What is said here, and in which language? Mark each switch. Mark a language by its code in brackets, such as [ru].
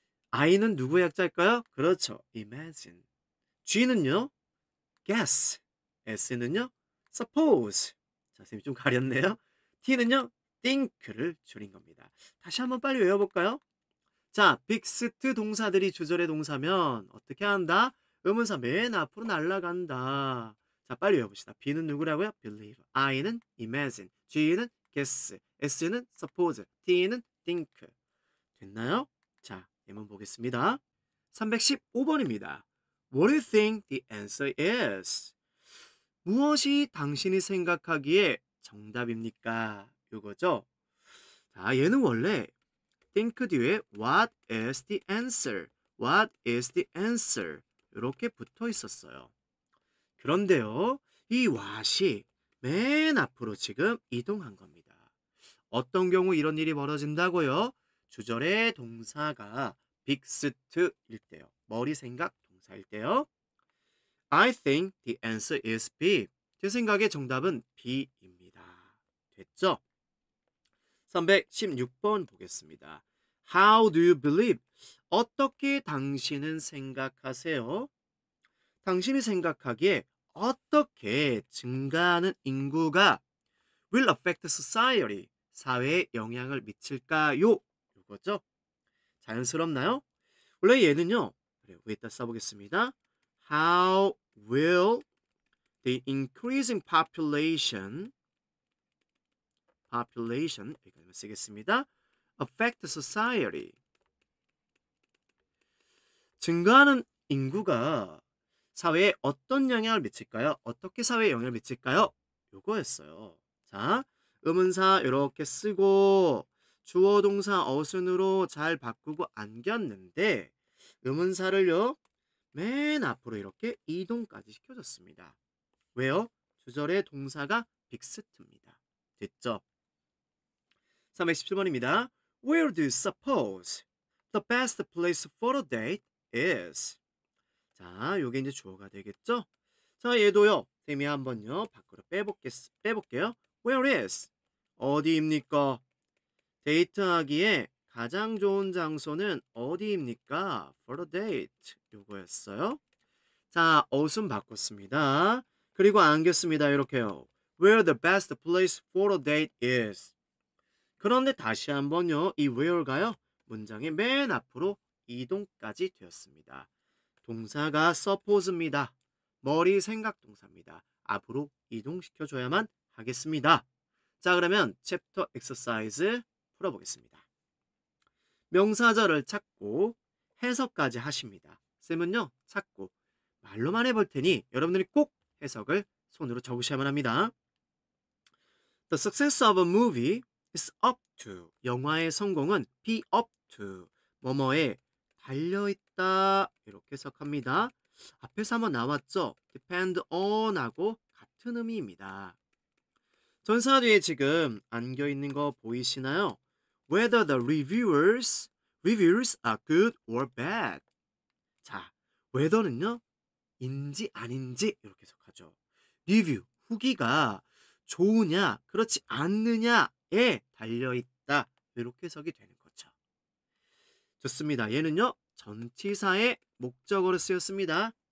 [ko] I는 누구의 약자일까요? 그렇죠, imagine. G는요, guess. S는요, suppose. 자, 선생님 좀 가렸네요. T는요, think를 줄인 겁니다. 다시 한번 빨리 외워볼까요? 자, 빅스트 동사들이 주절의 동사면 어떻게 한다? 의문사 맨 앞으로 날아간다. 자, 빨리 외워봅시다. B는 누구라고요? believe. I는 imagine. G는 guess. S는 suppose. T는 think. 됐나요? 자, 예문 보겠습니다. 315번입니다. [en] What do you think the answer is? [ko] 무엇이 당신이 생각하기에 정답입니까? 이거죠. 자, 얘는 원래 think 뒤에 [en] what is the answer? What is the answer? [ko] 이렇게 붙어 있었어요. 그런데요, 이 what이 맨 앞으로 지금 이동한 겁니다. 어떤 경우 이런 일이 벌어진다고요? 주절의 동사가 빅스트일 때요. 머리 생각 동사일 때요. [en] I think the answer is B. [ko] 제 생각에 정답은 B입니다. 됐죠? 316번 보겠습니다. [en] How do you believe? [ko] 어떻게 당신은 생각하세요? 당신이 생각하기에 어떻게 증가하는 인구가 [en] will affect society, [ko] 사회에 영향을 미칠까요? 이거죠. 자연스럽나요? 원래 얘는요. 그래, 위에다 써보겠습니다. [en] How will the increasing population [ko] 여기까지만 쓰겠습니다. [en] affect society. [ko] 증가하는 인구가 사회에 어떤 영향을 미칠까요? 어떻게 사회에 영향을 미칠까요? 요거였어요. 자, 의문사 이렇게 쓰고 주어 동사 어순으로 잘 바꾸고 안겼는데 의문사를요 맨 앞으로 이렇게 이동까지 시켜줬습니다. 왜요? 주절의 동사가 빅스트입니다. 됐죠? 317번입니다. [en] Where do you suppose the best place for a date is? [ko] 자, 요게 이제 주어가 되겠죠? 자, 얘도요. 쌤이 한번요 밖으로 빼볼게요. [en] Where is? [ko] 어디입니까? 데이트하기에 가장 좋은 장소는 어디입니까? [en] For a date. [ko] 요거였어요. 자, 옷은 바꿨습니다. 그리고 안겼습니다. 이렇게요. [en] Where the best place for a date is. [ko] 그런데 다시 한번요. 이 where가요. 문장의 맨 앞으로 이동까지 되었습니다. 동사가 suppose입니다. 머리 생각 동사입니다. 앞으로 이동시켜줘야만 하겠습니다. 자, 그러면 챕터 exercise 풀어보겠습니다. 명사절을 찾고 해석까지 하십니다. 쌤은요, 찾고 말로만 해볼 테니 여러분들이 꼭 해석을 손으로 적으셔야만 합니다. [en] The success of a movie is up to. [ko] 영화의 성공은 [en] be up to. [ko] 뭐뭐에 달려있다. 이렇게 해석합니다. 앞에서 한번 나왔죠? depend on 하고 같은 의미입니다. 전사 뒤에 지금 안겨있는 거 보이시나요? [en] Whether the reviews are good or bad. [ko] 자, whether는요, 인지 아닌지 이렇게 해석하죠. 리뷰, 후기가 좋으냐, 그렇지 않느냐에 달려있다. 이렇게 해석이 되는 거죠. 좋습니다. 얘는요, 전치사의 목적어로 쓰였습니다.